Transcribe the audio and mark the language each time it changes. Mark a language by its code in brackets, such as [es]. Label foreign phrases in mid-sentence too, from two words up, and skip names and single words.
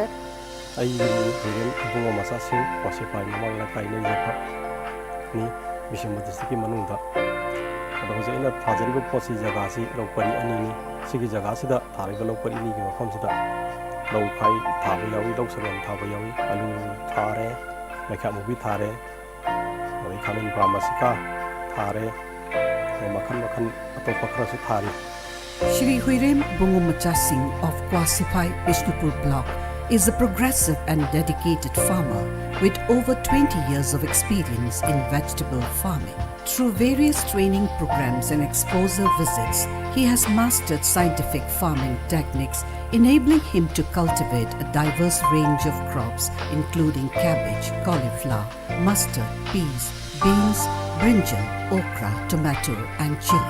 [mni] ꯑꯩꯒꯤ ꯍꯤꯔꯦꯟ ꯏꯕꯨꯡꯉꯣ ꯃꯆꯥꯁꯤꯡ ꯀ꯭ꯋꯥꯁꯤꯐꯥꯏ ꯃꯃꯥꯡ ꯂꯩꯀꯥꯏ ꯂꯩꯖꯕꯅꯤ ꯕꯤꯁꯦꯝꯄꯨꯔ ꯗꯤꯁꯇ꯭ꯔꯤꯛꯀꯤ ꯃꯅꯨꯡꯗ ꯑꯗꯣ ꯍꯧꯖꯤꯛ ꯑꯩꯅ ꯊꯥꯖꯔꯤꯕ ꯄꯣꯠꯁꯤ ꯖꯒꯥꯁꯤ ꯂꯧ ꯄꯔꯤ ꯑꯅꯤꯅꯤ ꯁꯤꯒꯤ ꯖꯒꯥꯁꯤꯗ ꯊꯥꯔꯤꯕ ꯂꯧ ꯄꯔꯤ ꯑꯅꯤꯒꯤ ꯃꯐꯝꯁꯤꯗ ꯂꯧ ꯈꯥꯏ ꯊꯥꯕ ꯌꯥꯎꯏ ꯂꯧ ꯁꯪꯒꯝ ꯊꯥꯕ ꯌꯥꯎꯏ ꯑꯂꯨ ꯊꯥꯔꯦ ꯃꯩꯈꯥ ꯃꯨꯕꯤ ꯊꯥꯔꯦ ꯑꯗꯩ ꯈꯥꯃꯦꯟ ꯄꯥꯔꯃꯥꯁꯤꯀꯥ ꯊꯥꯔꯦ ꯃꯈꯜ ꯃꯈꯜ ꯑꯇꯣꯞꯄ ꯈꯔꯁꯨ ꯊꯥꯔꯤ [en] Shri Huirem Bungumacha Singh of Kwasipai, Bishnupur Block is a progressive and dedicated farmer with over 20 years of experience in vegetable farming. Through various training programs and exposure visits, he has mastered scientific farming techniques, enabling him to cultivate a diverse range of crops including cabbage, cauliflower, mustard, peas, beans, brinjal, okra, tomato and chili.